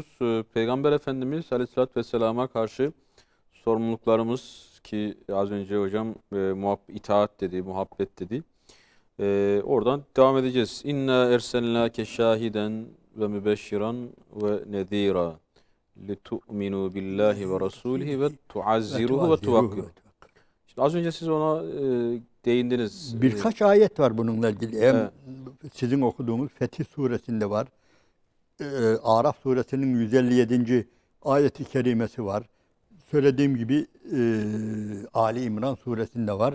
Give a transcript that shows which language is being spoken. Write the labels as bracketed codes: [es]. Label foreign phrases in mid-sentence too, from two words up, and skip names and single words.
[tr] Peygamber Efendimiz Aleyhisselatü Vesselam'a karşı sorumluluklarımız ki az önce hocam itaat dedi, muhabbet dedi. Oradan devam edeceğiz. [ar] إنا أرسلناك شاهدا و مبشرا و نذيرا لِتُؤْمِنُوا بِاللّٰهِ وَرَسُولِهِ وَتُعَزِّرُوهُ وَتُوَقِّرُوهُ. [tr] Şimdi az önce siz ona değindiniz. Birkaç ayet var bununla ilgili. Hem Evet. sizin okuduğumuz Fetih Suresinde var. Araf Suresinin 157. ayeti kerimesi var. Söylediğim gibi Ali İmran Suresinde var.